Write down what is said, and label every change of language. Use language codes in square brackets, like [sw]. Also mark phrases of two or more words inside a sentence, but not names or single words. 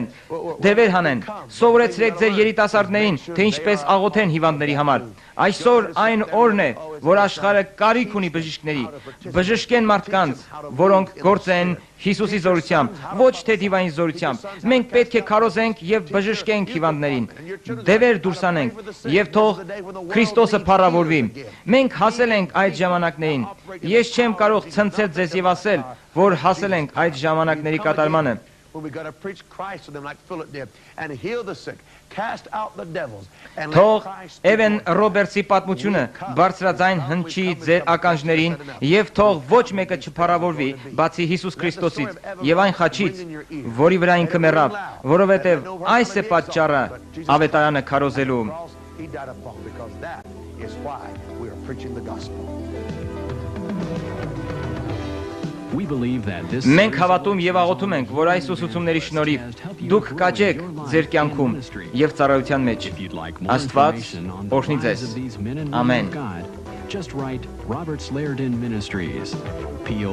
[hy] հանեն, սովորեցրեք ձեր երիտասարդներին, թե ինչպես աղոթեն հիվանդների համար։ Այսօր այն օրն է, որ աշխարհը կարիք ունի բժիշկների, բժշկեն մարդկանց, որոնք գործեն Հիսուսի զորությամբ, ոչ թե դիվային զորությամբ։ Մենք պետք է քարոզենք եւ բժշկենք հիվանդներին, դևեր դուրս անենք եւ թող Քրիստոսը փառավորվի։ Մենք հասել ենք այդ ժամանակներին։ Ես չեմ կարող ցնցել ձեզ եւ ասել, որ հասել ենք այդ ժամանակների կատարմանը։ [en] When we got to preach Christ to them like Philip did and heal the sick, cast out the devils and let [hy] Թող Christ Էվեն Ռոբերտսի պատմությունը բարձրաձայն հնչի ձեր ականջներին եւ թող ոչ մեկը չփառավորվի բացի Հիսուս Քրիստոսից եւ այն խաչից, որի վրա ինքը մեռավ, որովհետեւ այս է պատճառը ավետարանը քարոզելու։ [en] He died upon because that is why we are preaching the gospel. We believe that this [hy] Մենք հավատում եւ աղոթում ենք, որ այս ուսուցումների շնորհիվ դուք կաճեք ձեր կյանքում եւ ծառայության մեջ։ Աստված օրհնի ձեզ։ Ամեն։ [en] Just write Roberts Lairdin Ministries, P.O.